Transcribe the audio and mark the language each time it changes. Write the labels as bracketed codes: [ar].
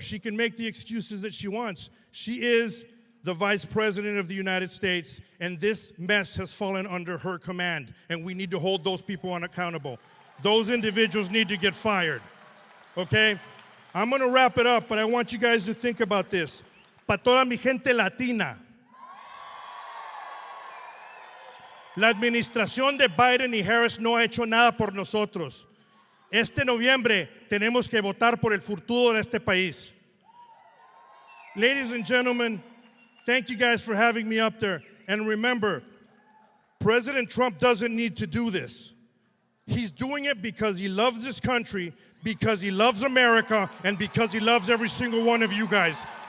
[en] She can make the excuses that she wants. She is the Vice President of the United States, and this mess has fallen under her command, and we need to hold those people accountable. Those individuals need to get fired, okay? I'm gonna wrap it up, but I want you guys to think about this. [es] Pa toda mi gente latina, la administración de Biden y Harris no ha hecho nada por nosotros. Este noviembre tenemos que votar por el futuro de este país. [en] Ladies and gentlemen, thank you guys for having me up there. And remember, President Trump doesn't need to do this. He's doing it because he loves this country, because he loves America, and because he loves every single one of you guys.